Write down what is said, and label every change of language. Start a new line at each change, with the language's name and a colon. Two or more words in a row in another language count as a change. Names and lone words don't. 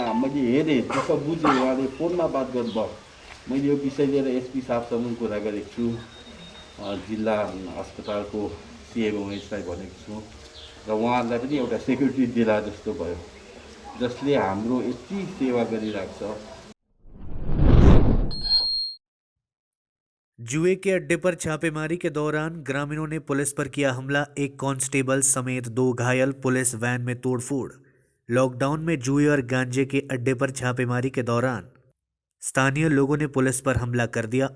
Nepali: मैले हेरेँ, जस्तो बुझेँ, उहाँले फोनमा बात गर्नुभयो। मैले यो विषय लिएर एसपी साहबसँग कुरा गरेको छु, जिल्ला अस्पतालको सिएमओएसलाई भनेको छु र उहाँहरूलाई पनि एउटा सेक्युरिटी दिला जस्तो भयो, जसले हाम्रो यति सेवा गरिरहेको छ।
Hindi: जुए के अड्डे पर छापेमारी के दौरान ग्रामीणों ने पुलिस पर किया हमला, एक कांस्टेबल समेत 2 घायल, पुलिस वैन में तोड़फोड़। लॉकडाउन में जुए और गांजे के अड्डे पर छापेमारी के दौरान स्थानीय लोगों ने पुलिस पर हमला कर दिया।